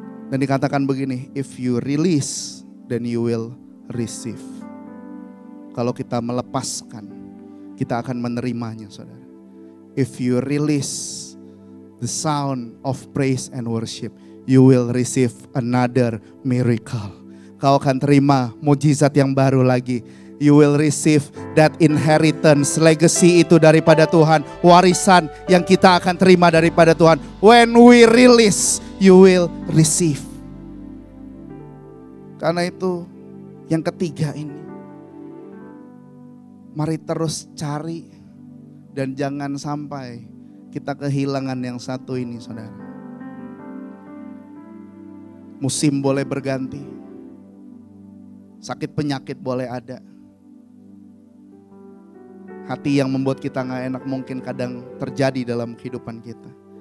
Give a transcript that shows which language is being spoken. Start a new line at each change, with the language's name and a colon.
Indonesian: Dan dikatakan begini,
English: if you release, then you will receive.
Indonesian: Kalau kita melepaskan, kita akan menerimanya, saudara.
English: If you release the sound of praise and worship, you will receive another miracle.
Indonesian: Kau akan terima mujizat yang baru lagi.
English: You will receive that inheritance, legacy
Indonesian: itu daripada Tuhan. Warisan yang kita akan terima daripada Tuhan.
English: When we release, you will receive.
Indonesian: Karena itu yang ketiga ini, mari terus cari dan jangan sampai kita kehilangan yang satu ini, saudara. Musim boleh berganti, sakit penyakit boleh ada, hati yang membuat kita gak enak mungkin kadang terjadi dalam kehidupan kita.